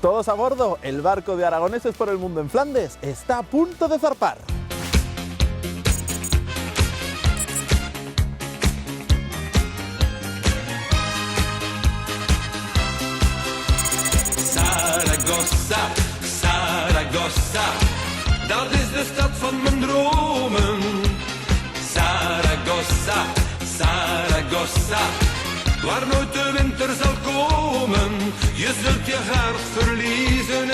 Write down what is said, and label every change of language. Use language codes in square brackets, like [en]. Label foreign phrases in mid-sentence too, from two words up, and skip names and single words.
[es] Todos a bordo, el barco de aragoneses por el mundo en Flandes está a punto de zarpar. [nl] Zaragoza, Zaragoza, dat is de stad van mijn dromen. Zaragoza, Zaragoza, waar nooit de winter zal komen. Je zult je hart verliezen.